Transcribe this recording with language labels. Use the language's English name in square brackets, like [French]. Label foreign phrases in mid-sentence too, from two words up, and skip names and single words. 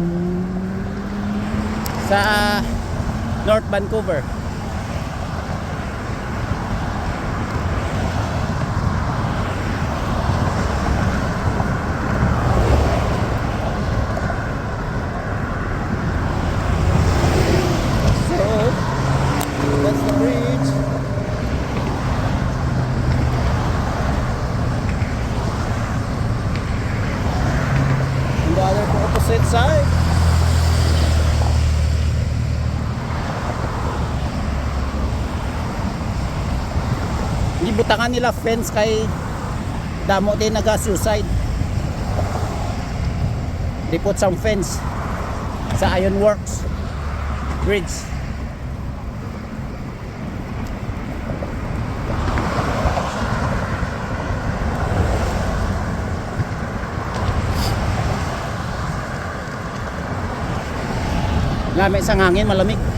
[Hiligaynon] sa North Vancouver. [English] So that's the bridge. Opposite side. [Hiligaynon] Gibutangan nila fence kay damo din naga-suicide. [English] They put some fence sa Ironworks Bridge. [Hiligaynon] Lamig sa hangin, malamig.